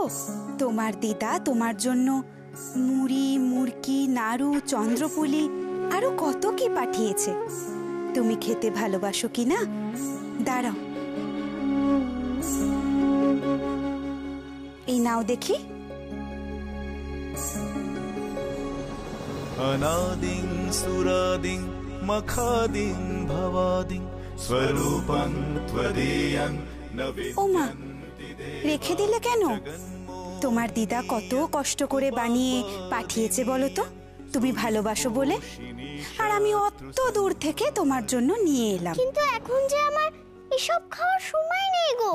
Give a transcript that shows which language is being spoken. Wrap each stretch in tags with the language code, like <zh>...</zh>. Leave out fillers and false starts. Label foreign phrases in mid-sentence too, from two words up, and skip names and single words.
<bn>তোমার দিদা তোমার জন্য মুড়ি, মুরকি, নাড়ু, চন্দ্রপুলি আরো কত কি পাঠিয়েছে। তুমি খেতে ভালোবাসো কি না? দাঁড়াও, এই নাও দেখি।</bn> <sa>अनादिं सुरादिं मखादिं भवादिं स्वरूपं त्वदीयं</sa> <bn>ও মা, রেখে দিলে কেন? তোমার দিদা কত কষ্ট করে বানিয়ে পাঠিয়েছে বলো তো, তুমি ভালোবাসো বলে। আর আমি অত দূর থেকে তোমার জন্য নিয়ে এলাম। কিন্তু এখন যে আমার এসব খাওয়ার সময় নেই গো।</bn>